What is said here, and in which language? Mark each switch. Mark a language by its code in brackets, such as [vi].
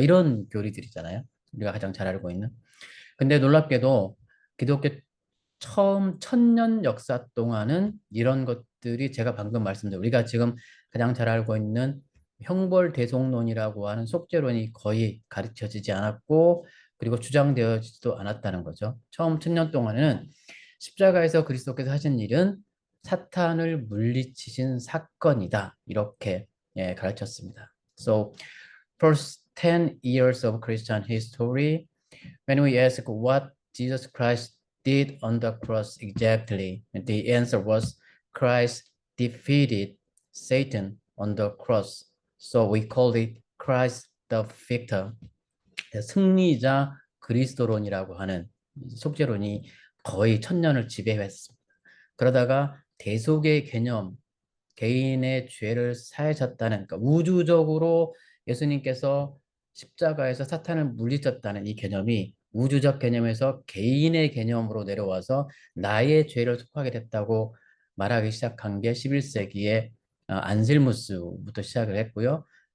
[ko] 뭐 이런 교리들이잖아요. 우리가 가장 잘 알고 있는. 근데 놀랍게도 기독교 처음 1000년 역사 동안은 이런 것들이 제가 방금 말씀드린 우리가 지금 가장 잘 알고 있는 형벌대속론이라고 하는 속죄론이 거의 가르쳐지지 않았고 그리고 주장되어지지도 않았다는 거죠. 처음 1000년 동안에는 십자가에서 그리스도께서 하신 일은 사탄을 물리치신 사건이다. 이렇게 가르쳤습니다. [en] So, first 10 years of Christian history, when we ask what Jesus Christ did on the cross exactly, the answer was Christ defeated Satan on the cross. So we call it Christ the victor. [ko] 승리자 그리스도론이라고 하는 속죄론이 거의 1000년을 지배했습니다. 그러다가 대속의 개념, 개인의 죄를 사하셨다는, 그러니까 우주적으로 예수님께서 십자가에서 사탄을 물리쳤다는 이 개념이 우주적 개념에서 개인의 개념으로 내려와서 나의 죄를 속하게 됐다고 말하기 시작한 게 11세기에 안셀무스부터 시작을 했고요.